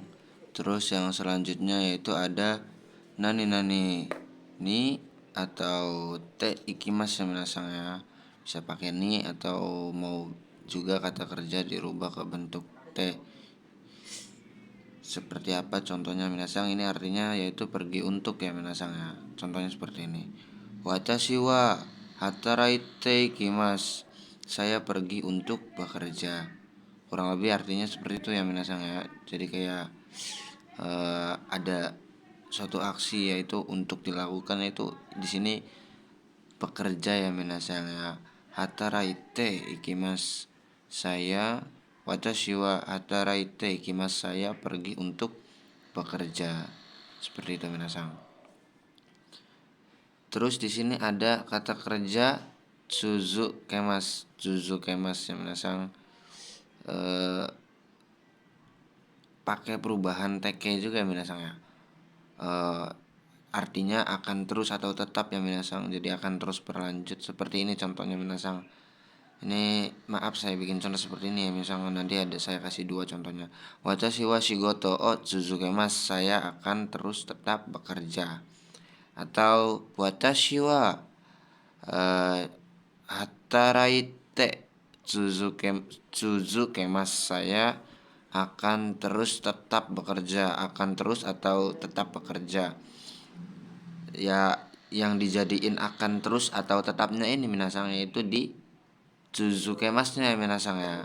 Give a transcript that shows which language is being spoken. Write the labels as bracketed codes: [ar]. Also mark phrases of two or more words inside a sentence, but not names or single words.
[id] Terus yang selanjutnya yaitu ada [ja] 何に [id] atau [ja] て行きます [id] ya minasang ya. Bisa pakai ni atau mau juga kata kerja dirubah ke bentuk te. Seperti apa contohnya minasang? Ini artinya yaitu pergi untuk ya minasang ya. Contohnya seperti ini. [ja] 私は働いて行きます. [id] Saya pergi untuk bekerja. Kurang lebih artinya seperti itu ya minasang ya. Jadi kayak ada suatu aksi yaitu untuk dilakukan, itu di sini bekerja ya minasang ya. [ja] 働いて行きます, saya. 私は働いて行きます, [id] saya pergi untuk bekerja. Seperti itu minasang. Terus di sini ada kata kerja tsuzukemas. Tsuzukemas ya minasang. Pakai perubahan teke juga ya minasang ya. Artinya akan terus atau tetap ya minasang. Jadi akan terus berlanjut. Seperti ini contohnya minasang. Ini maaf saya bikin contoh seperti ini ya, misalnya nanti ada saya kasih dua contohnya. [ja] 私は仕事を続けます, [id] saya akan terus tetap bekerja. Atau [ja] 私は働いて続けます, [id] saya akan terus tetap bekerja. Akan terus atau tetap bekerja. Ya yang dijadiin akan terus atau tetapnya ini minasang yaitu di Tsuzukemasnya minasang ya.